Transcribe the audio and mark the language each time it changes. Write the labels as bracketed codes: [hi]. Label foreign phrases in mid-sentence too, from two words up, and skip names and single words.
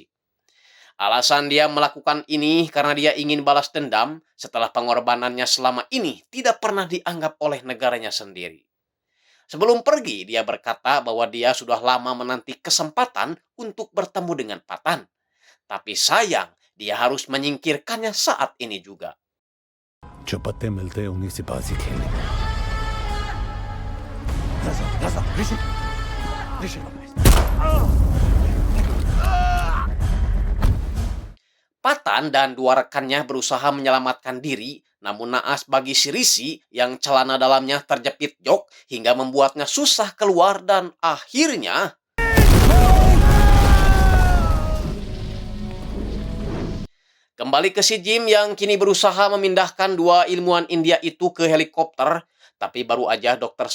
[id] Alasan dia melakukan ini karena dia ingin balas dendam setelah pengorbanannya selama ini tidak pernah dianggap oleh negaranya sendiri. Sebelum pergi, dia berkata bahwa dia sudah lama menanti kesempatan untuk bertemu dengan Patan. Tapi sayang, dia harus menyingkirkannya saat ini juga. [hi] जो पत्ते मिलते हैं उन्हीं से बाजी खेलने ऋषि ऋषि [id] Patan dan dua rekannya berusaha menyelamatkan diri, namun naas bagi si Risi yang celana dalamnya terjepit jok hingga membuatnya susah keluar dan akhirnya kembali ke si Jim yang kini berusaha memindahkan dua ilmuwan India itu ke helikopter, tapi baru aja Dr.